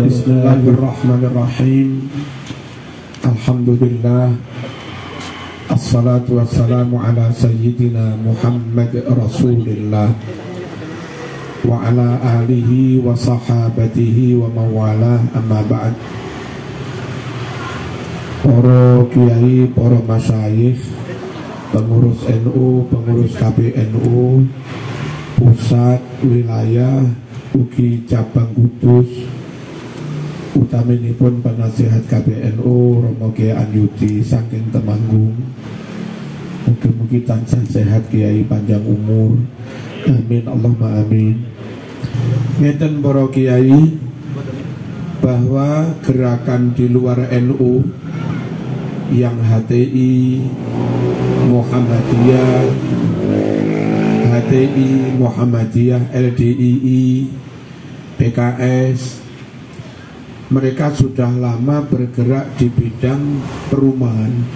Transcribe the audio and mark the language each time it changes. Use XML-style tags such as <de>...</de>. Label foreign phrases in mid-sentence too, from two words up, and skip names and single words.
<ar>Bismillahirrahmanirrahim. Alhamdulillah. الصلاة والسلام على سيدنا محمد رسول الله وعلى آله وصحابته ومولاه أما بعد.</ar> <jv>Para kiai, para masyayikh, pengurus NU, pengurus KPNU, pusat, wilayah, ugi cabang Kudus, utaminipun penasihat KPNU Romo Kiai Anyudi saking Temanggung. Mugi-mugi tansah sehat Kiai, panjang umur,</jv> <ar>آمين اللهم آمين.</ar> <jv>Ngeten para kiai,</jv> <id>bahwa gerakan di luar NU yang HTI, Muhammadiyah, HTI, Muhammadiyah, LDII, PKS, mereka sudah lama bergerak di bidang perumahan.</id>